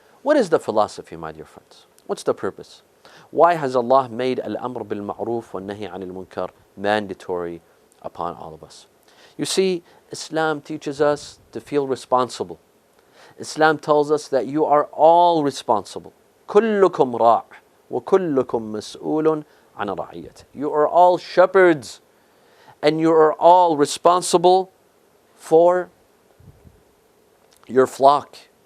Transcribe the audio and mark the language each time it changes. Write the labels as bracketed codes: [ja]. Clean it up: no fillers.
[en] What is the philosophy, my dear friends? What's the purpose? Why has Allah made al-amr bil-ma'ruf wa nahi anil munkar mandatory upon all of us? You see, Islam teaches us to feel responsible. Islam tells us that you are all responsible. [ar] كلكم راع وكلكم مسؤول عن رعيته. [en] You are all shepherds and you are all responsible for your flock.